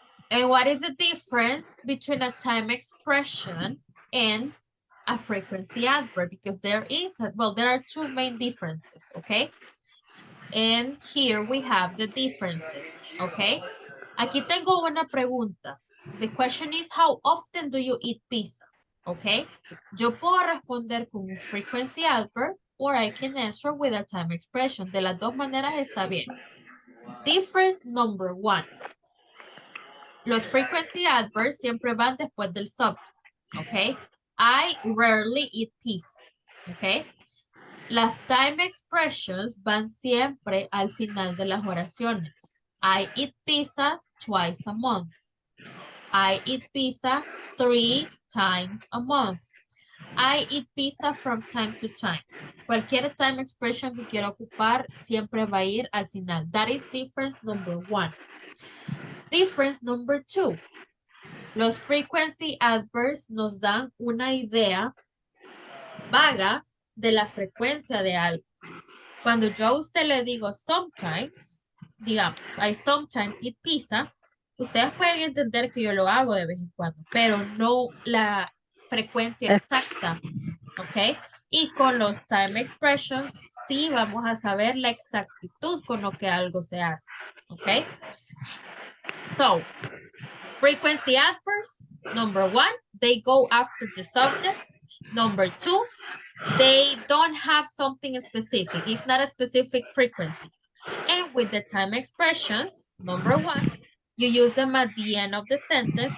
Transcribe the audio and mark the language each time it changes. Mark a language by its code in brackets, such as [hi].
[en] And what is the difference between a time expression and a frequency adverb? Because there are two main differences, okay? And here we have the differences, okay? [es] Aquí tengo una pregunta. [en] The question is, how often do you eat pizza? Okay? [es] Yo puedo responder con un [en] frequency adverb or I can answer with a time expression. [es] De las dos maneras está bien. [en] Difference number one. [es] Los frequency adverbs siempre van después del subject, ¿ok? [en] I rarely eat pizza, [es] ¿ok? Las time expressions van siempre al final de las oraciones. [en] I eat pizza twice a month. I eat pizza 3 times a month. I eat pizza from time to time. [es] Cualquier time expression que quiera ocupar siempre va a ir al final. [en] That is difference number one. Difference number two. [es] Los frequency adverbs nos dan una idea vaga de la frecuencia de algo. Cuando yo a usted le digo sometimes, digamos, [en] I sometimes eat pizza, [es] ustedes pueden entender que yo lo hago de vez en cuando, pero no la frecuencia exacta, ¿ok? Y con los time expressions, sí vamos a saber la exactitud con lo que algo se hace, ¿ok? [en] So, frequency adverbs, number one, they go after the subject. Number two, they don't have something specific. It's not a specific frequency. And with the time expressions, number one, you use them at the end of the sentence.